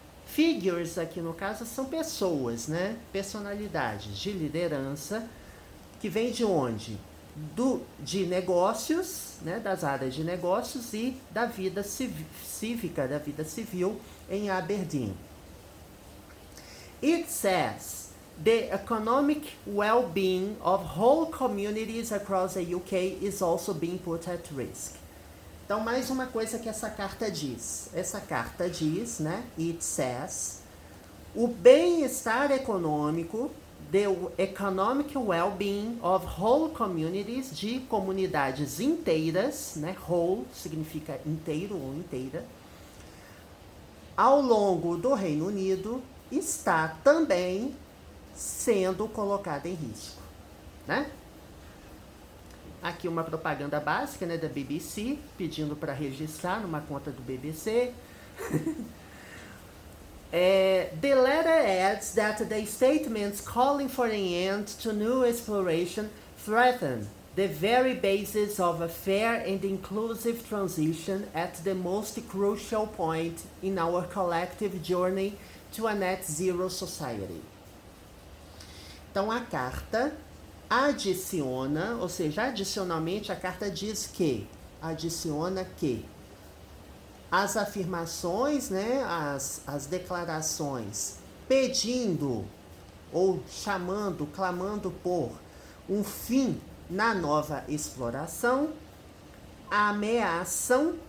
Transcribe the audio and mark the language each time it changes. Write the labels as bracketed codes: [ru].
[pt] Figures aqui no caso são pessoas, né? Personalidades de liderança, que vem de onde? De negócios, né? Das áreas de negócios e da vida cívica, da vida civil em Aberdeen. [en] It says the economic well-being of whole communities across the UK is also being put at risk. [pt] Então, mais uma coisa que essa carta diz. Essa carta diz, né? [en] It says, [pt] o bem-estar econômico, [en] the economic well-being of whole communities, [pt] de comunidades inteiras, né? Whole significa inteiro ou inteira, ao longo do Reino Unido, está também sendo colocada em risco, né? Aqui uma propaganda básica, né, da BBC, pedindo para registrar numa conta do BBC. [en] The letter adds that the statements calling for an end to new exploration threaten the very basis of a fair and inclusive transition at the most crucial point in our collective journey to a net zero society. [pt] Então a carta adiciona, ou seja, adicionalmente a carta diz que, adiciona que as afirmações, né, as declarações pedindo ou chamando, clamando por um fim na nova exploração, ameaçam.